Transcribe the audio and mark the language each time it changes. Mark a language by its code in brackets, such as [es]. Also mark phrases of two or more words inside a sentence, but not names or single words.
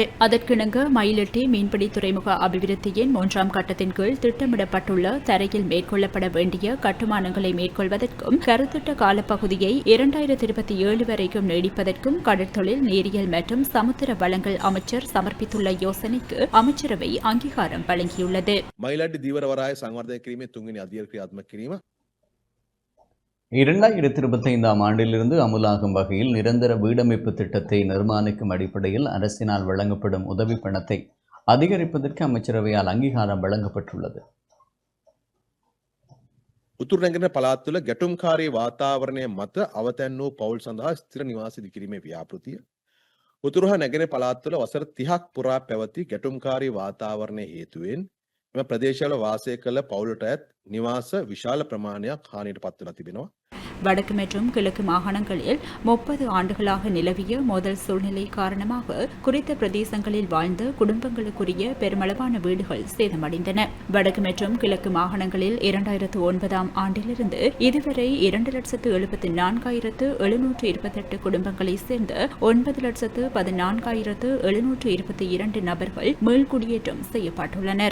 [ta] அதற்கிணங்க மயிலிட்டி மீன்பிடி துறைமுக அபிவிருத்தியின் 3ஆம் கட்டத்தின் கீழ் திட்டமிடப்பட்டுள்ள தரையில் மேற்கொள்ளப்பட வேண்டிய கட்டுமானங்களை மேற்கொள்வதற்கும் கருத்திட்ட காலப்பகுதியை 2027 வரைக்கும் நீடிப்பதற்கும் கடற்தொழில், நீரியல் மற்றும் சமுத்திர வளங்கள் அமைச்சர் சமர்ப்பித்துள்ள யோசனைக்கு அமைச்சரவை அங்கீகாரம் வழங்கியுள்ளது. [si] මයිලට්ටි දීවරවරාය සංවර්ධනය කිරීමේ තුන්වෙනි අධීර ක්‍රියාත්මක කිරීම [ta] 2025ஆம் ஆண்டிலிருந்து அமுலாகும் வகையில் நிரந்தர வீடமைப்பு திட்டத்தை நிர்மாணிக்கும் அடிப்படையில் அரசினால் வழங்கப்படும் உதவி பணத்தை அதிகரிப்பதற்கு அமைச்சரவையால் அங்கீகாரம் வழங்கப்பட்டுள்ளது. [si] උතුරු නැගෙන පළාත් තුළ ගැටුම්කාරී වාතාවරණය මත අවතැන් වූ පවුල් සඳහා ස්ථිර නිවාස ඉදිකිරීමේ ව්‍යාපෘතිය උතුරු හා නැගෙන පළාත් තුළ වසර 30ක් පුරා පැවති ගැටුම්කාරී වාතාවරණය හේතුවෙන් එම ප්‍රදේශවල වාසය කළ පවුලට අයත් නිවාස විශාල ප්‍රමාණයක් හානියට පත් වෙලා තිබෙනවා. [ta] வடக்கு மற்றும் கிழக்கு மாகாணங்களில் 30 ஆண்டுகளாக நிலவிய மோதல் சூழ்நிலை காரணமாக குறித்த பிரதேசங்களில் வாழ்ந்த குடும்பங்களுக்குரிய பெருமளவான வீடுகள் சேதமடைந்தன. வடக்கு மற்றும் கிழக்கு மாகாணங்களில் 2009ஆம் ஆண்டிலிருந்து இதுவரை 2,74,728 குடும்பங்களைச் சேர்ந்த 9,14,722 நபர்கள் மீள்குடியேற்றம் செய்யப்பட்டுள்ளனர்.